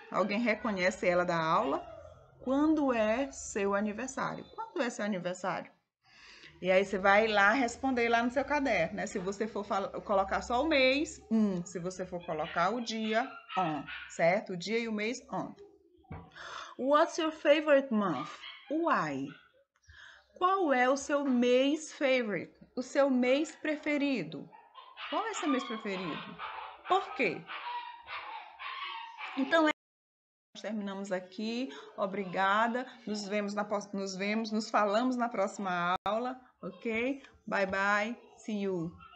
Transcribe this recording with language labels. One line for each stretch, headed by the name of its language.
Portuguese: Alguém reconhece ela da aula? Quando é seu aniversário? Quando é seu aniversário? E aí você vai lá responder lá no seu caderno, né? Se você for colocar só o mês, se você for colocar o dia, on, certo? O dia e o mês, on.
English: What's your favorite month? Why?
Portuguese: Qual é o seu mês favorite? O seu mês preferido? Qual é seu mês preferido? Por quê? Então, nós terminamos aqui. Obrigada. Nos falamos na próxima aula, ok?
English: Bye, bye. See you.